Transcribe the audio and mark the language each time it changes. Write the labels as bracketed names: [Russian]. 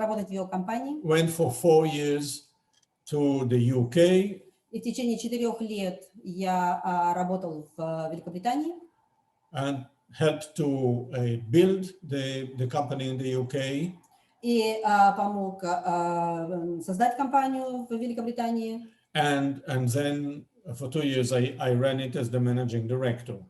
[Russian] работать в его компании. [English] went for 4 years to the UK. [Russian] И в течение 4 лет я работал в Великобритании. [English] And helped to build the company in the UK. [Russian] И помог создать компанию в Великобритании. [English] And then for 2 years, I ran it as the managing director.